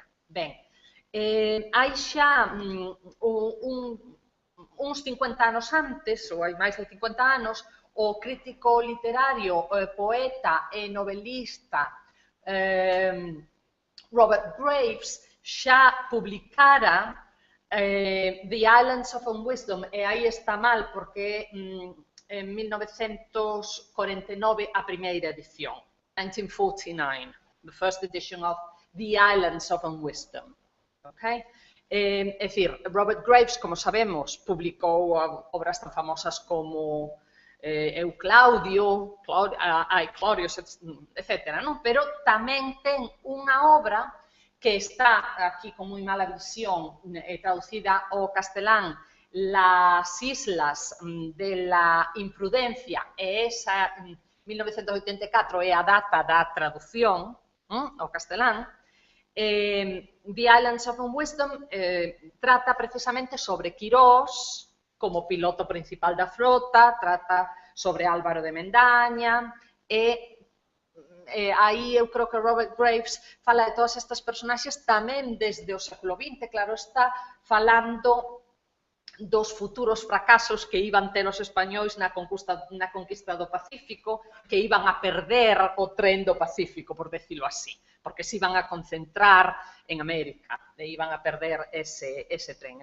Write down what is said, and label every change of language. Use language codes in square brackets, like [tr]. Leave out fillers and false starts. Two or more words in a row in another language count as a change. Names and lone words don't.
[gl] Ben, hai xa uns 50 anos antes, ou hai máis de 50 anos, o crítico literario, poeta e novelista Robert Graves xa publicara The Islands of Unwisdom, e aí está mal porque en 1949 a primeira edición, 1949, [en] the first edition of The Islands of Unwisdom. Okay? [gl] É dicir, Robert Graves, como sabemos, publicou obras tan famosas como Claudio, etc. Pero tamén ten unha obra que está aquí con moi mala visión, traducida ao castelán, Las Islas de la Imprudencia, e esa 1984 é a data da traducción ao castelán. The Islands of Unwisdom trata precisamente sobre Quirós como piloto principal da frota, trata sobre Álvaro de Mendaña, e aí eu creo que Robert Graves fala de todas estas personaxes tamén desde o século XX, claro, está falando dos futuros fracasos que iban ter os españois na conquista do Pacífico, que iban a perder o tren do Pacífico, [es] por decirlo así, [gl] porque se iban a concentrar en América, e iban a perder ese tren.